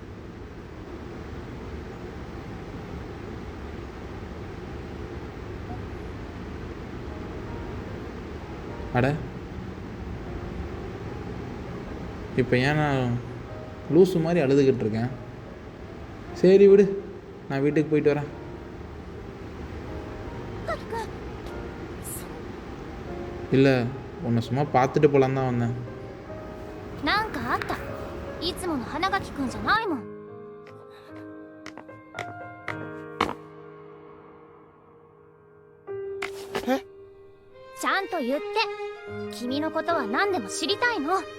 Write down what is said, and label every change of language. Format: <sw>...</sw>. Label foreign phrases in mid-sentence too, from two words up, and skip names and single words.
<ta>அட, இப்போ ஏன் நான் லூஸு மாதிரி அழுதுகிட்டு இருக்கேன்? சரி விடு, நான் வீட்டுக்கு போயிட்டு வரேன். இல்லை, உன்னை சும்மா பார்த்துட்டு போகலான்னு தான் வந்தேன்.</ta> <ja>なんかあった。いつもの花垣くんじゃないもん。え？ちゃんと言って。君のことは何でも知りたいの。</ja>